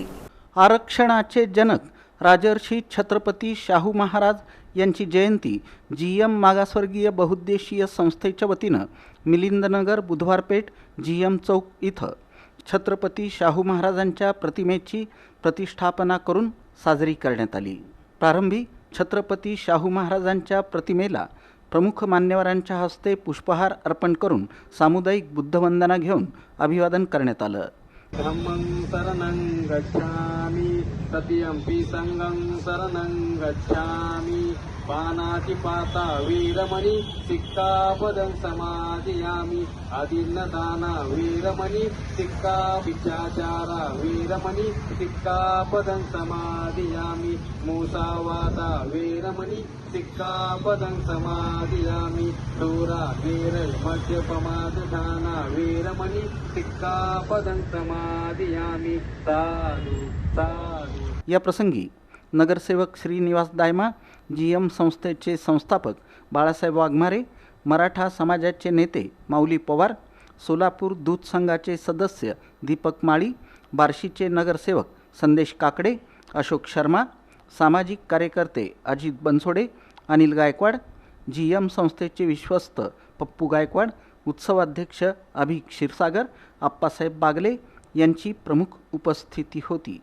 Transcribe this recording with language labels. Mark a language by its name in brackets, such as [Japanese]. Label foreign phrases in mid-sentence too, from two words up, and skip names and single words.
[Marathi] आरक्षणाचे जनक राजर्षी छत्रपती शाहू महाराज यांची जयंती GM मागासवर्गीय बहुउद्देशीय संस्थेच्या वतीनं मिलिंदनगर बुधवारपेठ GM चौक इथं छत्रपती शाहू महाराजांच्या प्रतिमेची प्रतिष्ठापना करून साजरी करण्यात आली। प्रारंभी छत्रपती शाहू महाराजांच्या प्रतिमेला प्रमुख मान्यवरांच्या हस्ते पुष्पहार अर्पण करून सामुदायिक बुद्धवंदना घेऊन अभिवादन करण्यात आलं। [Pali] धम्मं शरणं गच्छामि ततियम्पि संघं शरणं गच्छामि पानातिपाता वीरमणि सिक्कापदं समादियामि अदिन्नदाना वीरमणि सिक्कापिचाचारा वीरमणि सिक्कापदं समादियामि मूसावादा वीरमणि सिक्कापदं समादियामि दूरा वीरल मध्यपमादधाना वीरमणि सिक्कापदं समादियामि साधु साधु। [Marathi] या प्रसंगी नगरसेवक श्रीनिवास दायमा, GM संस्थेचे संस्थापक बाळासाहेब वाघमारे, मराठा समाजाचे नेते माऊली पवार, सोलापूर दूध संघाचे सदस्य दीपक माळी, बार्शीचे नगरसेवक संदेश काकडे, अशोक शर्मा, सामाजिक कार्यकर्ते अजित बनसोडे, अनिल गायकवाड, GM संस्थेचे विश्वस्त पप्पू गायकवाड, उत्सवाध्यक्ष अभिक क्षीरसागर, आप्पासाहेब बागले यांची प्रमुख उपस्थिती होती।